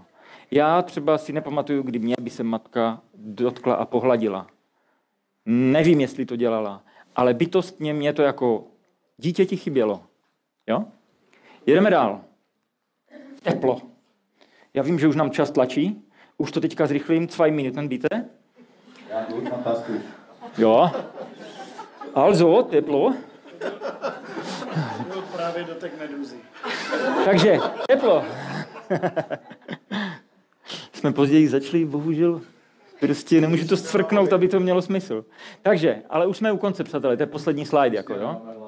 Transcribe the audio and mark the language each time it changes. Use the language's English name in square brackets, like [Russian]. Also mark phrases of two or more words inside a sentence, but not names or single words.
[Czech] Já třeba si nepamatuju, kdy mě by se matka dotkla a pohladila. Nevím, jestli to dělala, ale bytostně mě to jako dítěti chybělo. Jo? Jedeme dál. Teplo. Já vím, že už nám čas tlačí. Už to teďka zrychlím, [German] 2 Minuten, bitte. Ja, gut, fantastisch. [Czech] Jo. Also, teplo. Byl právě dotek medúzy. Takže, teplo. Jsme později začali, bohužel. Prostě nemůžu to sfrknout, aby to mělo smysl. Takže, ale už jsme u konce, přátelé, to je poslední slide, jako jo.